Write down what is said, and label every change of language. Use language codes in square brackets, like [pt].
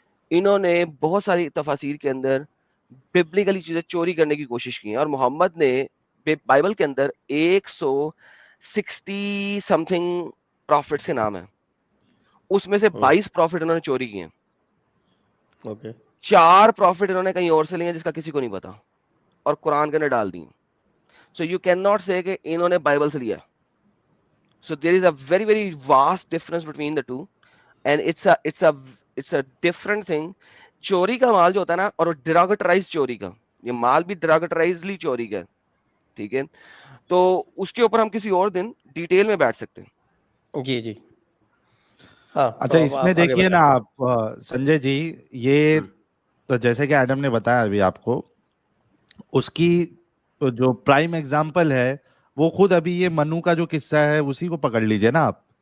[ur] انہوں نے بہت ساری تفاسیر کے اندر ببلیکلی چیزیں چوری کرنے کی کوشش کی ہیں، اور محمد نے بائبل کے اندر 160 [en] something [ur] پروفٹس کے نام ہیں. اس میں سے 22 پروفٹ انہوں نے چوری کیے ہیں. 4 پروفٹ انہوں نے کہیں اور سے لیے ہیں جس کا کسی کو نہیں پتا، اور قرآن کے اندر ڈال دی. [en] so you cannot say [ur] کہ انہوں نے بائبل سے لیا. [en] So there is a very very vast difference between the two, and it's a different thing. [ur] چوری کا مال جو ہوتا ہے نا، اور ڈراگٹرائز چوری کا، یہ مال بھی ڈراگٹرائزلی چوری کا، ٹھیک ہے. تو اس کے اوپر ہم کسی اور دن ڈیٹیل میں بیٹھ سکتے ہیں. جی جی. ہاں اچھا، اس میں دیکھیے نا آپ سنجے جی، یہ تو جیسے کہ ایڈم نے بتایا ابھی آپ کو، اس کی جو پرائم ایگزامپل ہے وہ خود ابھی یہ منو کا جو قصہ ہے اسی کو پکڑ لیجئے نا آپ.